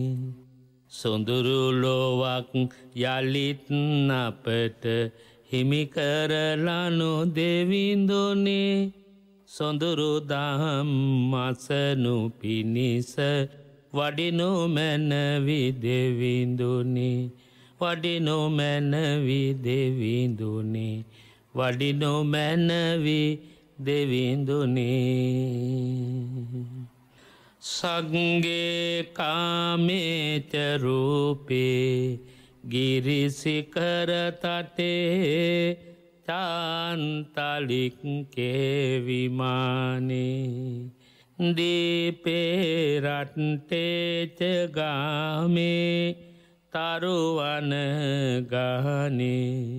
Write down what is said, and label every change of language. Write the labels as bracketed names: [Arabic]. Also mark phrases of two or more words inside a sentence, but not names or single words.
[Sinhala] සොඳුරු ලෝවක් යලිත් අපට හිමි කරලනු දෙවිඳුනි සොඳුරු දහම් අසනු පිණිස වඩිනු මැනවි දෙවිඳුනි වඩිනු මැනවි දෙවිඳුනි වඩිනු මැනවි දෙවිඳුනි [Pali] සංගේ කාමේච රූපේ ගිරිසිකර තටේ චාන්තලික් කේවිමානේ දීපේ රට්ටේච ගාමේ තරුවන ගහනේ